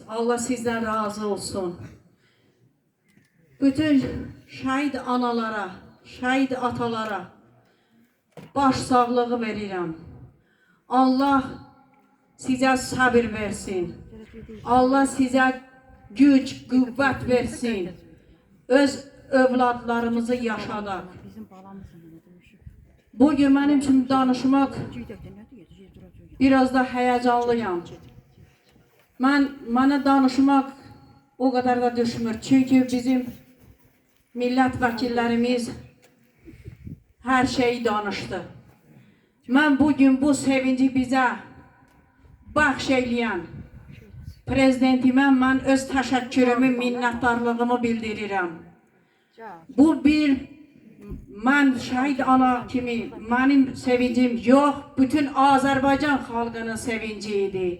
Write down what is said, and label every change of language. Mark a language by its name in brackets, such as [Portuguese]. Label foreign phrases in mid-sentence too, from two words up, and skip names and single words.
[Turkish] Allah sizden razı olsun. [Azerbaijani] Bütün şəhid analara, şəhid atalara baş sağlığı verirəm. Allah sizə sabır versin. Allah sizə güc, qüvvət versin. Öz övladlarımızı yaşadaq. [Turkish] Bugün benim için danışmak biraz da heyecanlıyım. Bana danışmak o kadar da düşmür. Çünkü bizim milletvekillerimiz her şeyi danıştı. [Azerbaijani] Ben bugün bu sevinci bize bəxş eyləyən prezidentimə mən öz təşəkkürümü, minnətdarlığımı bildirirəm. Bu bir mən şəhid ana kimi mənim sevincim yox, bütün Azərbaycan xalqının sevinci idi.